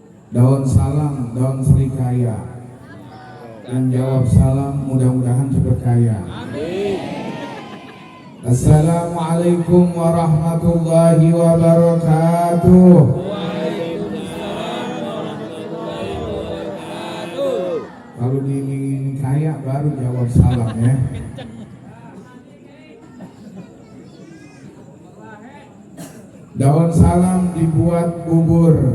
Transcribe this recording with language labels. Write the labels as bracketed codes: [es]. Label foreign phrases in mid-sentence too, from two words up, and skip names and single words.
[id] Daun salam, daun serikaya. Yang jawab salam mudah-mudahan cepat kaya. [ar] Assalamualaikum warahmatullahi wabarakatuh. [id] Kalau diingin kaya baru jawab salam ya. Daun salam dibuat bubur.